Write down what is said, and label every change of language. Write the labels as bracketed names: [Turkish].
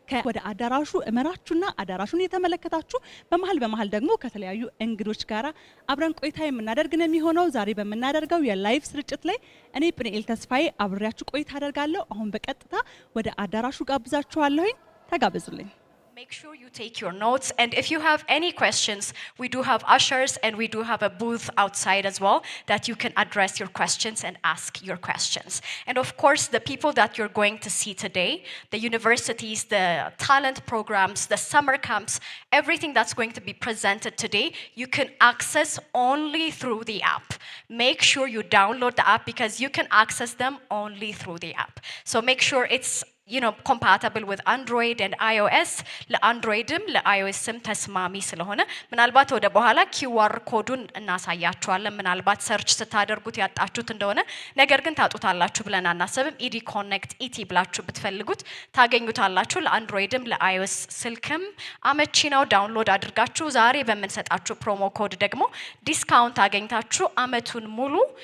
[Amharic] ወደ አዳራሹ እመራችሁና አዳራሹን እየተመለከታችሁ በመሃል ደግሞ ከተለያዩ እንግዶች ጋር አብረን ቆይታ የምናደርግ ነው የሚሆነው። ዛሬ በምናደርገው የላይቭ ስርጭት ላይ እኔ ፕኔኤል ተስፋዬ አብሬያችሁ ቆይታ አደርጋለሁ። አሁን በቀጥታ ወደ አዳራሹ ጋብዛችኋለሁኝ። ተጋበዙልኝ። [English] Make sure you take your notes, and if you have any questions, we do have ushers and we do have a booth outside as well that you can address your questions and ask your questions. And of course, the people that you're going to see today, the universities, the talent programs, the summer camps, everything that's going to be presented today, you can access only through the app. Make sure you download the app because you can access them only through the app. So make sure it's compatible with Android and iOS. [Amharic] ለአንድሮይድም ለአይኦኤስም ተስማሚ ስለሆነ ምናልባት ወደ በኋላ QR ኮዱን እናሳያችኋለን። ምናልባት ሰርች ስታደርጉት ያጣችሁት እንደሆነ ነገር ግን ታጡታላችሁ ብለን አናስብም። ኢዲ ኮኔክት ኢቲ ብላችሁ ብትፈልጉት ታገኙታላችሁ። ለአንድሮይድም ለአይኦኤስ ስልክም አመቺ ነው። ዳውንሎድ አድርጋችሁ ዛሬ በመንሰጣችሁ ፕሮሞ ኮድ ደግሞ ዲስካውንት አገኝታችሁ አመቱን ሙሉ